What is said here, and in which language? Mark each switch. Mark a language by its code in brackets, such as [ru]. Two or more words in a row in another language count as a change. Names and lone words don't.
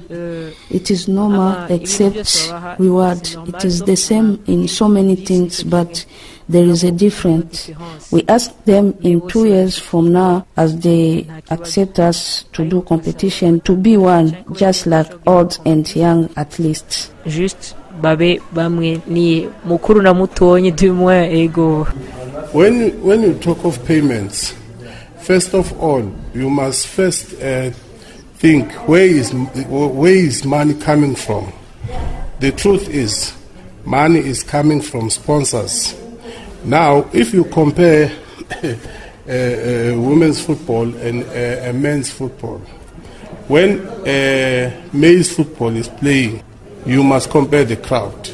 [en] It is normal except reward. It is the same in so many things, but there is a difference. We ask them in 2 years from now, as they accept us to do competition, to be one, just like old and young athletes. [rn] Just babe bamwe ni mukuru na mutonyi dumwe ego. [en] When you talk of payments, first of all, you must first think where is money coming from. The truth is, money is coming from sponsors. Now, if you compare women's football and men's football, when male football is playing, you must compare the crowd.